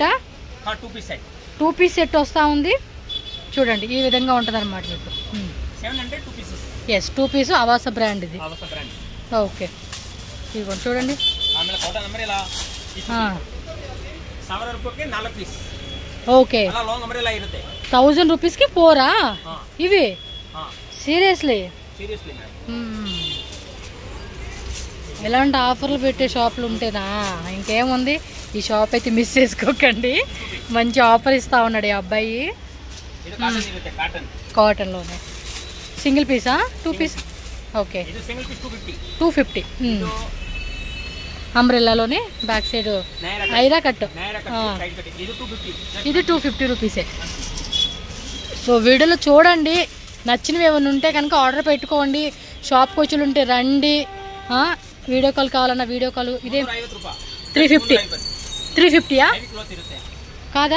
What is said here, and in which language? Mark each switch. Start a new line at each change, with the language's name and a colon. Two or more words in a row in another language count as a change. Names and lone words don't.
Telugu: 2 పీస్ సెట్ వస్తూ ఉంది చూడండి. ఈ విధంగా ఉంటుంది అనమాట మీకు. ఎస్ 2 పీస్ ఆవాస బ్రాండ్ ఇది. ఓకే ఇదిగోండి చూడండి. ఓకే
Kannada: ಅಲ್ಲ
English: long umbrella
Kannada: ಇರುತ್ತೆ
Telugu: 1000 రూపీస్కి 4 ఇవి సీరియస్లీ సీరియస్లీ ఎలాంటి ఆఫర్లు పెట్టే షాపులు ఉంటేనా ఇంకేముంది. ఈ షాప్ అయితే మిస్ చేసుకోకండి, మంచి ఆఫర్ ఇస్తా ఉన్నాడు ఈ అబ్బాయి.
Kannada: ಇದು ಕಾಟನ್ ಇರುತ್ತೆ ಕಾಟನ್
Telugu: కాటన్లోనే సింగిల్ పీసా 2 పీస్ ఓకే
Kannada: ಇದು
English: single piece
Telugu: 250 అంబ్రెల్లాలోనే
English: back side
Telugu: ఐరా కట్
English: side cut
Kannada: ಇದು 250
Telugu: ఇది 250 రూపీసే. సో వీడియోలో చూడండి, నచ్చినవి ఏమైనా ఉంటే కనుక ఆర్డర్ పెట్టుకోండి. షాప్కి వచ్చి ఉంటే రండి.
English: video call
Telugu: కావాలన్నా
English: video call.
Telugu: ఇదే 350 కాదా?